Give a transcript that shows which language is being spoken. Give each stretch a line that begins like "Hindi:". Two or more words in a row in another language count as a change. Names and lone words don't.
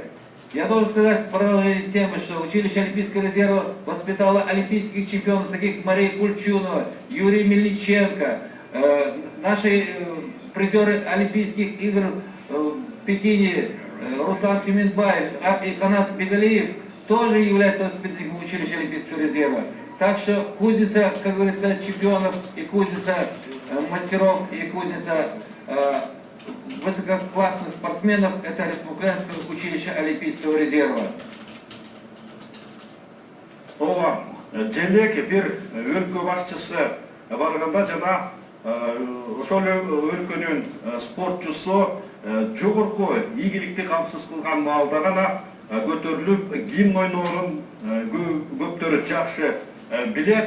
Russian: Я должен сказать в продолжение темы, что училище Олимпийского резерва воспитало олимпийских чемпионов, таких как Мария Кульчунова, Юрий Мельниченко, наши призеры Олимпийских игр в Пекине, Руслан Тюменбаев и Канат Бегалиев тоже являются воспитанниками училища Олимпийского резерва. Так что кузница, как говорится, чемпионов и кузница мастеров и кузница высококлассных спортсменов — это Республиканское училище Олимпийского резерва.
Kyrgyz: Ооба, желек бир өлкө башчысы барганда жана ошол өлкөнүн спортчусу жогорку ийгиликти камсыз кылган маалда гана көтөрүлүп гимн ойноорун көптөрү жакшы билет.